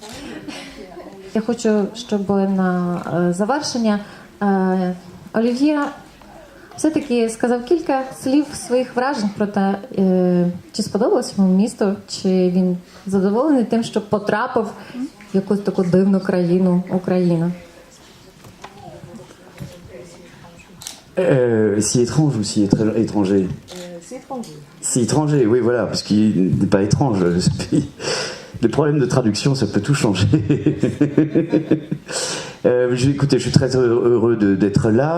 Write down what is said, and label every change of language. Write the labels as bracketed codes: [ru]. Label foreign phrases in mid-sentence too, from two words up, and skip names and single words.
[uk] Я хочу, щоб на завершення Олів'є все-таки сказав кілька слів своїх вражень про те, чи сподобалось йому місто, чи він задоволений тим, що потрапив в якусь таку дивну країну, Україну. [fr] Si étrange ou si étranger? Si étranger, oui, voilà, parce qu'il n'est pas étrange. Les problèmes de traduction, ça peut tout changer. Écoutez, je suis très heureux d'être là.